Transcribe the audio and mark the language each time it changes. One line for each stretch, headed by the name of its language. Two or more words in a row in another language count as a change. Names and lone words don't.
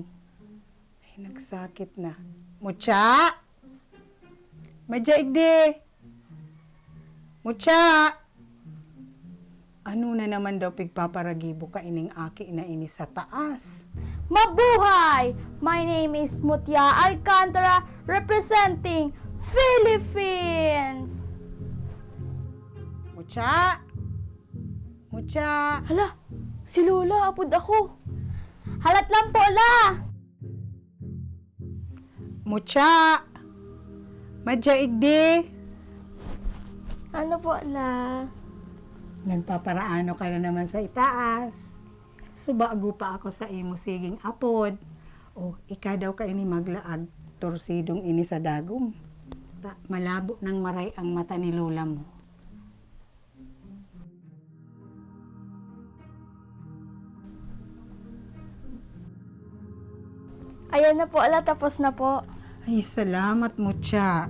Bikol: Ay, nagsakit na. Mucha! Madyaig di! Mucha! Ano na naman daw pigpaparagibo ka ining aki na ini sa taas?
Filipino: Mabuhay!
English: My name is Mutia Alcantara, representing Philippines!
Bikol: Mucha! Mucha! Hala, si Lola, apod ako. Halat lang po, la! Mucha! Madyaig di! Ano po, la? Nagpaparaano ka na naman sa itaas. Subago pa ako sa imo siging apod. O, ika daw ka ini maglaag, torsidong ini sa dagom. Malabo ng maray ang mata ni Lola mo.
Filipino: Ayan na po, ala, tapos na po.
Bikol: Ay, salamat, Mucha.